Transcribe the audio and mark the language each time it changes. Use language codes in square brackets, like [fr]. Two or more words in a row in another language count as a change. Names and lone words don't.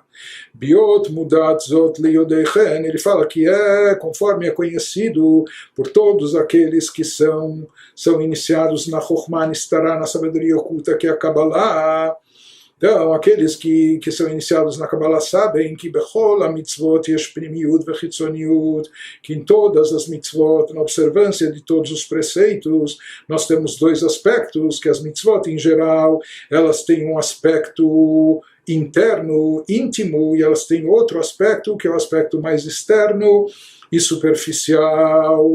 [he] ביות מודעת זאת ליודעי חן, [pt] ele fala que é conforme é conhecido por todos aqueles que são iniciados na [he] חכמה נסתרה, [pt] na sabedoria oculta que é a Kabbalah. Então, aqueles que são iniciados na Kabbalah sabem que [he] בכל המצוות יש פנימיות וחיצוניות, [pt] que em todas as mitzvot, na observância de todos os preceitos, nós temos dois aspectos, que as mitzvot em geral, elas têm um aspecto interno, íntimo, e elas têm outro aspecto, que é o aspecto mais externo e superficial.